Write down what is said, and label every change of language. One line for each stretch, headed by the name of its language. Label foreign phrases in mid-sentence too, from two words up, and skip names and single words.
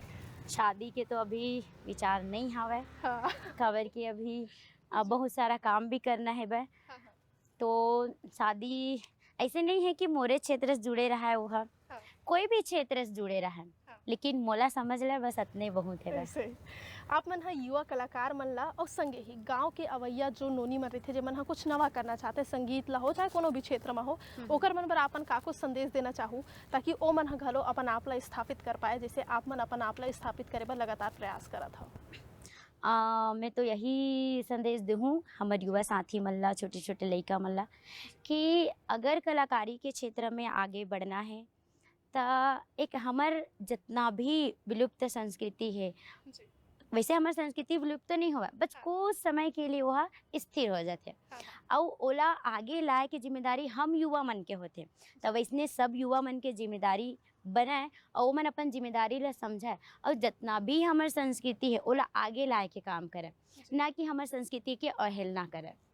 Chhattisgarhi: शादी के तो अभी विचार नहीं हवे, हाँ। खबर की अभी बहुत सारा काम भी करना है बे, तो शादी ऐसे नहीं है कि मोरे क्षेत्र से जुड़े रहा है वो, कोई भी क्षेत्र से जुड़े रहा है, लेकिन मोला समझ ले बस अतने बहुत है बस। ऐसे आप मन ह युवा कलाकार मन ला और संगे ही गांव के अवैया जो नोनी मन रहिथे, जेमन ह कुछ नवा करना चाहते, संगीत ला हो चाहे कोनो भी क्षेत्र में हो, ओकर मन बर आपन का कुछ संदेश देना चाहूँ ताकि ओ मन ह घलो अपन आप ला स्थापित कर पाए, जैसे आप मन अपन आप ला स्थापित करे बर लगातार प्रयास करत हो? मैं तो यही संदेश दूँ हमारे युवा साथी मन ला, छोटे छोटे लइका मन ला, कि अगर कलाकारी के क्षेत्र में आगे बढ़ना है तो एक हमार जितना भी विलुप्त संस्कृति है, वैसे हमार संस्कृति विलुप्त नहीं हुआ, बस कुछ समय के लिए वह स्थिर हो जाते, और ओला आगे लाए के जिम्मेदारी हम युवा मन के होते। तो वैसने सब युवा मन के जिम्मेदारी बनाए और वो मन अपन जिम्मेदारी ला समझाए, और जितना भी हमार संस्कृति है ओला आगे लाए के काम करे, ना कि हमार संस्कृति के अवहेलना करे।